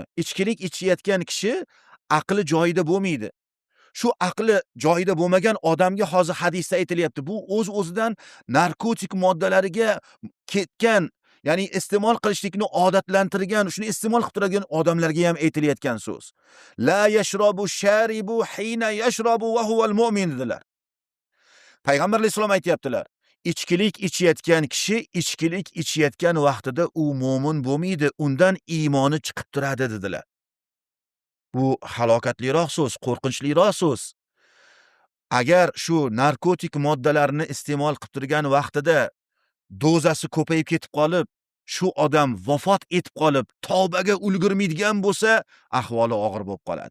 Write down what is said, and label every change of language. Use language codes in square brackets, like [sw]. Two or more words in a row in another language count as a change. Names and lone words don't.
[uz] Ichkilik ichayotgan kishi aqli joyida bo'lmaydi. Shu aqli joyida bo'lmagan odamga hozir hadisda aytilyapti. Bu o'z-o'zidan narkotik moddalariga ketgan, ya'ni iste'mol qilishlikni odatlantirgan, shuni iste'mol qilib turadigan odamlarga ham aytilayotgan so'z. [ar] لا يشرب الشارب حين يشرب وهو المؤمن dedilar. [uz] Payg'ambar alayhisalom aytayaptilar. Ichkilik ichayotgan kishi ichkilik ichayotgan vaqtida u mu'min bo'lmaydi, undan iymoni chiqib turadi dedilar. Bu halokatliroq so'z, qo'rqinchliroq so'z. Agar shu narkotik moddalarni iste'mol qilib turgan vaqtida dozasi ko'payib ketib qolib, shu odam vafot etib qolib, tavbaga ulgurmaydigan bo'lsa, ahvoli og'ir bo'lib qoladi.